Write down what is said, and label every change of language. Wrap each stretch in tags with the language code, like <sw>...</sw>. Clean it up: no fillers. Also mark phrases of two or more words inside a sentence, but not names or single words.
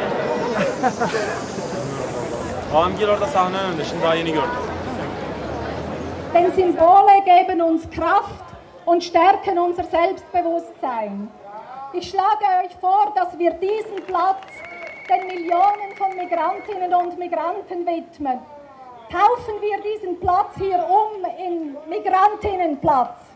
<tr>Hangi orada sahne önünde, şimdi daha yeni gördüm.</tr> <de>Denn Symbole geben uns Kraft und stärken unser Selbstbewusstsein. Ich schlage euch vor, dass wir diesen Platz den Millionen von Migrantinnen und Migranten widmen. Taufen wir diesen Platz hier um in Migrantinnenplatz.</de>